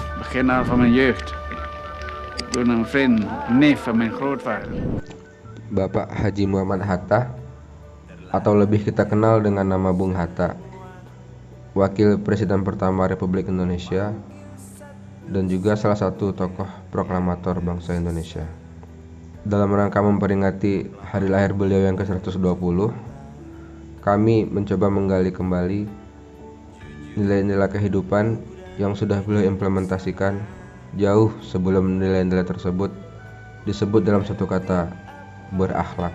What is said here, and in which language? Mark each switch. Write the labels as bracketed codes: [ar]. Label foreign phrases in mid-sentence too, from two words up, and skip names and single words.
[nl] kenal van mijn jeugd. Door een vriend, neef van mijn grootvader. [id] Bapak Haji Muhammad Hatta, atau lebih kita kenal dengan nama Bung Hatta, Wakil Presiden pertama Republik Indonesia dan juga salah satu tokoh proklamator bangsa Indonesia. Dalam rangka memperingati hari lahir beliau yang ke-120, kami mencoba menggali kembali nilai-nilai kehidupan yang sudah beliau implementasikan jauh sebelum nilai-nilai tersebut disebut dalam satu kata, berakhlak.